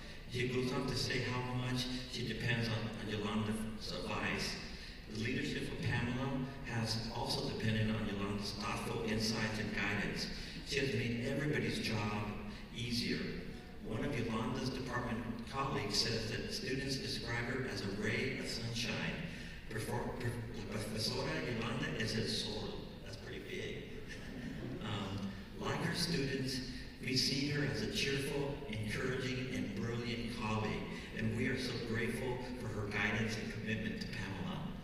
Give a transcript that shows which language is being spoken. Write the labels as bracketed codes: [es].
[en] She goes on to say how much she depends on Yolanda's advice. The leadership of PAMLA has also depended on Yolanda's thoughtful insights and guidance. She has made everybody's job easier. One of Yolanda's department colleagues says that students describe her as a ray of sunshine. [es] Profesora Yolanda es el sol. [en] That's pretty big. Like her students, we see her as a cheerful, encouraging, and brilliant colleague, and we are so grateful for her guidance and commitment to PAMLA.